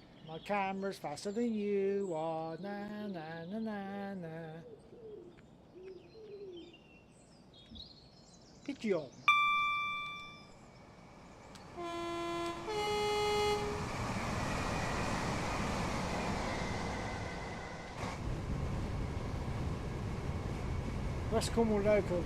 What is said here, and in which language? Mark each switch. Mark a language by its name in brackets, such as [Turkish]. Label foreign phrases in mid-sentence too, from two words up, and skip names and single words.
[English] My camera's faster than you are. Na na na na na. Pigeon. West Cornwall local.